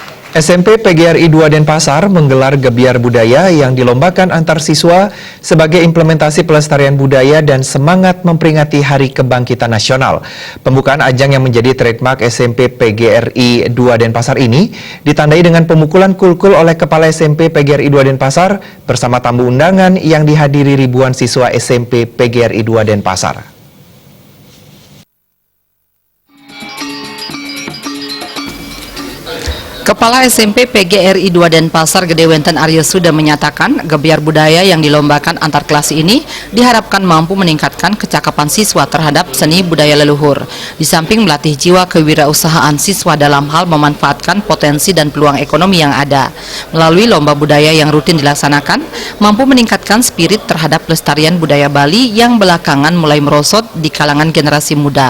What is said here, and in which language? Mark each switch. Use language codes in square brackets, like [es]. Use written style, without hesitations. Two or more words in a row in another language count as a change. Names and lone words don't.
[id] SMP PGRI 2 Denpasar menggelar Gebiar Budaya yang dilombakan antar siswa sebagai implementasi pelestarian budaya dan semangat memperingati Hari Kebangkitan Nasional. Pembukaan ajang yang menjadi trademark SMP PGRI 2 Denpasar ini ditandai dengan pemukulan kulkul oleh Kepala SMP PGRI 2 Denpasar bersama tamu undangan yang dihadiri ribuan siswa SMP PGRI 2 Denpasar. Kepala SMP PGRI 2 Denpasar Gede Wenten Aryo Suda menyatakan gebiar budaya yang dilombakan antar kelas ini diharapkan mampu meningkatkan kecakapan siswa terhadap seni budaya leluhur. Di samping melatih jiwa kewirausahaan siswa dalam hal memanfaatkan potensi dan peluang ekonomi yang ada. Melalui lomba budaya yang rutin dilaksanakan, mampu meningkatkan spirit terhadap pelestarian budaya Bali yang belakangan mulai merosot di kalangan generasi muda.